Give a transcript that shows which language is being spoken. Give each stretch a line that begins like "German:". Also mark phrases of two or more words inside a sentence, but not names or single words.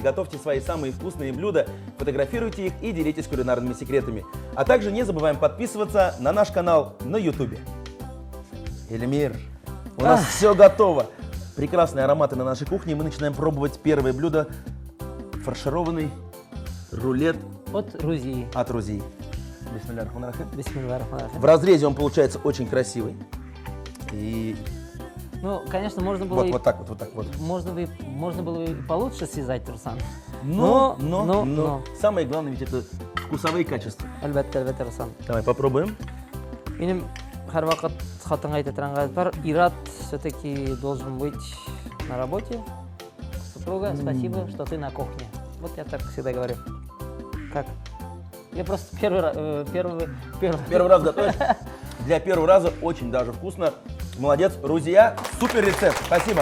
Russian: Готовьте свои самые вкусные блюда, фотографируйте их и делитесь кулинарными секретами. А также не забываем подписываться на наш канал на YouTube. Эльмир, у нас все готово. Прекрасные ароматы на нашей кухне. Мы начинаем пробовать первое блюдо. Фаршированный рулет От Рузии. от Рузии.
Arabic: بسم الله الرحمن الرحيم. بسم الله الرحمن الرحيم.
Russian: В разрезе он получается очень красивый. И Ну, конечно, можно было вот так вот. можно было бы и получше связать, Руслан. Но. Самое главное ведь это вкусовые качества.
Tatar: Әлбәттә, Руслан.
Russian: Давай попробуем.
Tatar: Менің har вакыт хатыңа айтып торган бар, Ират
Russian: все-таки должен быть на работе. Супруга, спасибо, что ты на кухне. Вот я так всегда говорю. Как? Я просто первый Первый раз готовишь? Для первого раза очень даже вкусно. Молодец, Рузия, супер рецепт, спасибо.